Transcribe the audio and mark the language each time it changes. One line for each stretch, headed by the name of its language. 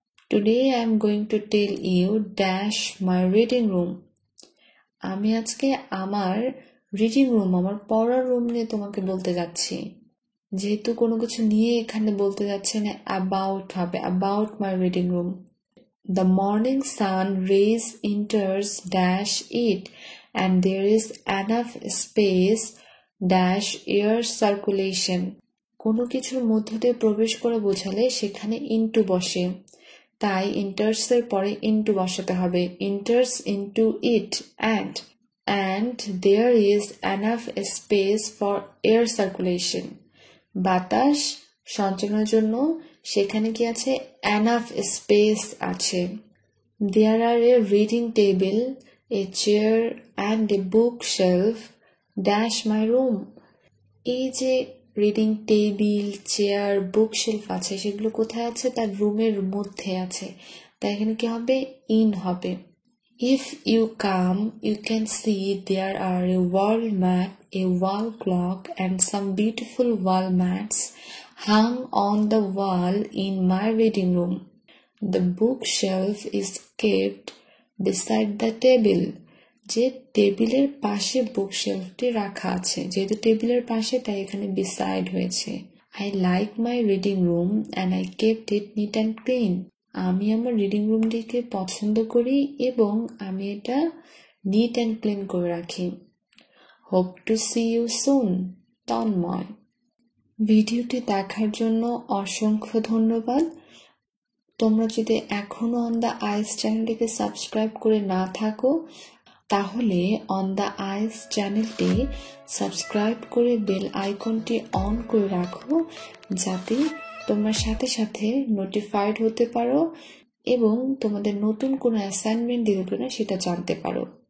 English: Today I am going to tell you dash my reading room.
Bangla: আমি আজকে আমার reading room, আমার পড়ার রুম নিয়ে তোমাকে বলতে যাচ্ছি। যেহেতু কোনো কিছু নিয়ে এখানে বলতে যাচ্ছে না, অ্যাবাউট হবে,
English: About my reading room. The morning sun rays enters dash it and there is enough space dash air circulation.
Bangla: কোনো কিছুর মধ্য দিয়ে প্রবেশ করে বোঝালে সেখানে ইনটু বসে, তাই ইন্টার্স এর পরে ইনটু বসাতে হবে।
English: Enters into it and there is enough space for air circulation.
Bangla: বাতাস সঞ্চালনের জন্য সেখানে কি আছে?
English: enough space আছে। There are a reading table, a chair and a bookshelf dash my room. এই যে
Bangla: রিডিং টেবিল, চেয়ার, বুকশেলফ আছে, সেগুলো কোথায় আছে? তার রুমের মধ্যে আছে। তাই এখানে কি হবে? ইন হবে।
English: If you come, you can see there are a wall mat, a wall clock, and some beautiful wall mats hung on the wall in my reading room. The bookshelf is kept beside the table.
Bangla: যে টেবিলের পাশে বুকশেলফটি রাখা আছে, যেহেতু টেবিলের পাশে তাই এখানে beside হয়েছে।
English: I like my reading room and I kept it neat and clean.
Bangla: আমি আমার রিডিং রুমটিকে পছন্দ করি এবং আমি এটা নিট অ্যান্ড ক্লিন করে রাখি।
English: Hope to see you soon, Tanmoy.
Bangla: ভিডিওটি দেখার জন্য অসংখ্য ধন্যবাদ। তোমরা যদি এখনো অন দ্য আইস চ্যানেলটিকে সাবস্ক্রাইব করে না থাকো, তাহলে অন দ্য আইস চ্যানেলটি সাবস্ক্রাইব করে বেল আইকনটি অন করে রাখো, যাতে তোমরা সাথে সাথে নোটিফাইড হতে পারো এবং তোমাদের নতুন কোনো অ্যাসাইনমেন্ট দিলে সেটা জানতে পারো।